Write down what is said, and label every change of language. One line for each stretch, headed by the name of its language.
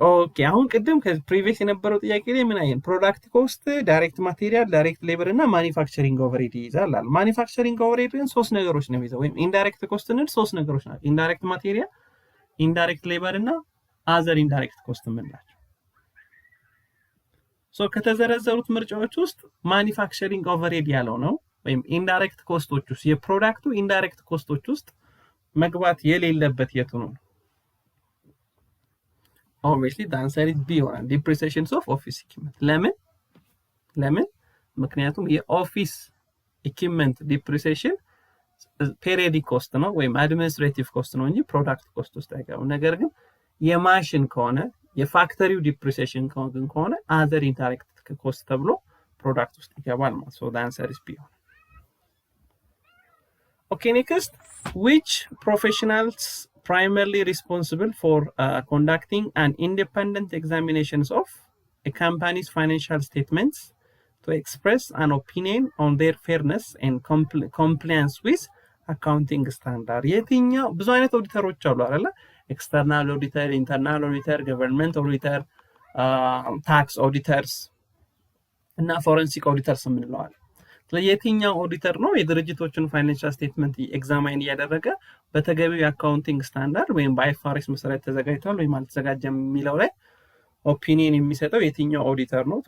Amharic: Okay, አሁን ቅድም ከፕሪቪየስ የነበረው ጥያቄ ላይ ምን አይን ፕሮዳክት ኮስት ዳይሬክት ማቴሪያል ዳይሬክት ሌበር እና ማኒፋክቸሪንግ ኦቨርሄድ ይይዛል። ማኒፋክቸሪንግ ኦቨርሄድ ግን ሶስት ነገሮች ነው የሚይዘው ወይም ኢንዳይሬክት ኮስት እንል ሶስት ነገሮች ናቸው። ኢንዳይሬክት ማቴሪያል ኢንዳይሬክት ሌበር እና አዘር ኢንዳይሬክት ኮስት የምንላቸው። ሶ ከተዘረዘሩት ምርጫዎች ውስጥ ማኒፋክቸሪንግ ኦቨርሄድ ያለው ነው ወይም ኢንዳይሬክት ኮስቶች ውስጥ የፕሮዳክቱ ኢንዳይሬክት ኮስቶች ውስጥ መግባት የሌለበት የቱ ነው?
English: obviously the answer is B
Amharic: ይሆናል።
English: depreciations of office equipment
Amharic: ለምን ምክንያቱም የኦፊስ ኢኩዊፕመንት ዲፕሪሲዬሽን ፔሪዮዲክ ኮስት ነው ወይም አድሚኒስትሬቲቭ ኮስት ነው እንጂ ፕሮዳክት ኮስት ውስጥ አይገባም። ነገር ግን የማሽን ከሆነ የፋክተሪው ዲፕሪሲዬሽን ከሆነ other indirect ኮስት ተብሎ ፕሮዳክት ውስጥ ይገባል ማለት
English: so the answer is B
Amharic: ይሆናል።
English: Okay, next, which professionals primarily responsible for conducting an independent examinations of a company's financial statements to express an opinion on their fairness and compliance with accounting standard?
Amharic: የትኛው ብዙ አይነት ኦዲተሮች አሉ አይደለ? ኤክስተርናል ኦዲተር፣ ኢንተርናል ኦዲተር፣ ገቨርንመንት ኦዲተር፣ ታክስ ኦዲተርስ እና ፎረንሲክ ኦዲተርስ የምንለዋል። የትኛው ኦዲተር ነው የድርጅቶችን ፋይናንሻል ስቴትመንት ኤግዛማይን እያደረገ በተገቢው የአካውንቲንግ ስታንዳርድ ወይም በአይኤፍአርኤስ መሰረት ተዘጋጅቷል ወይም አልተዘጋጀም የሚለው ላይ ኦፒኒየን የሚሰጠው የትኛው ኦዲተር ነው?